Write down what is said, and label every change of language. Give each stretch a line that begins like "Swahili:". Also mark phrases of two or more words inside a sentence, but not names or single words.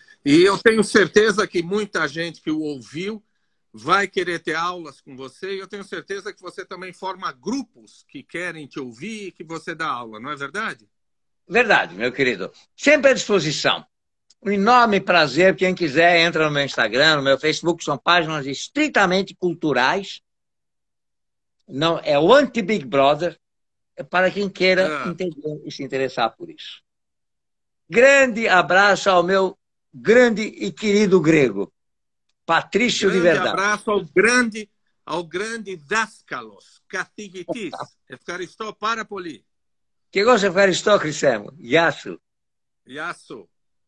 Portuguese: E eu tenho certeza que muita gente que o ouviu vai querer ter aulas com você, e eu tenho certeza que você também forma grupos que querem te ouvir e que você dá aula, não é verdade? Verdade, meu querido. Sempre à disposição. Um enorme prazer. Quem quiser, entra no meu Instagram, no meu Facebook. São páginas estritamente culturais. Não, é o anti-Big Brother. É para quem queira entender e se interessar por isso. Grande abraço ao meu grande e querido grego. Patrício de Grande verdade. abraço ao grande Daskalos,
Greek: καθηγητής. Ευχαριστώ πάρα πολύ. Και εγώ σε ευχαριστώ, Χρυσέ μου. Γεια σου. Γεια σου.